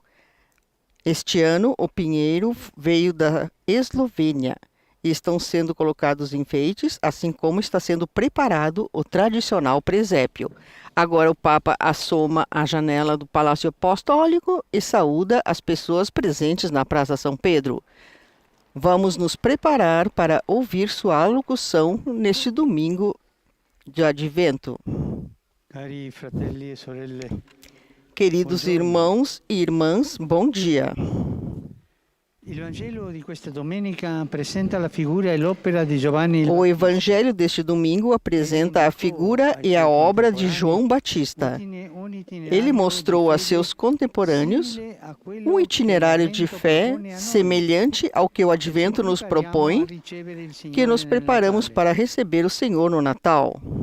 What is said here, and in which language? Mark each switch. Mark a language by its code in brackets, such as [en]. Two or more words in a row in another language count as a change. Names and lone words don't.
[pt] Este ano, o pinheiro veio da Eslovênia e estão sendo colocados enfeites, assim como está sendo preparado o tradicional presépio. Agora o Papa assoma a janela do Palácio Apostólico e saúda as pessoas presentes na Praça São Pedro. Vamos nos preparar para ouvir sua alocução neste domingo de Advento. [it] Cari fratelli e sorelle, [pt] Queridos irmãos e irmãs, bom dia. [it] il Vangelo di questa domenica presenta la figura e l'opera di Giovanni. [pt] O Evangelho deste domingo apresenta a figura e a obra de João Batista. Ele mostrou a seus contemporâneos um itinerário de fé semelhante ao que o Advento nos propõe, que nos preparamos para receber o Senhor no Natal.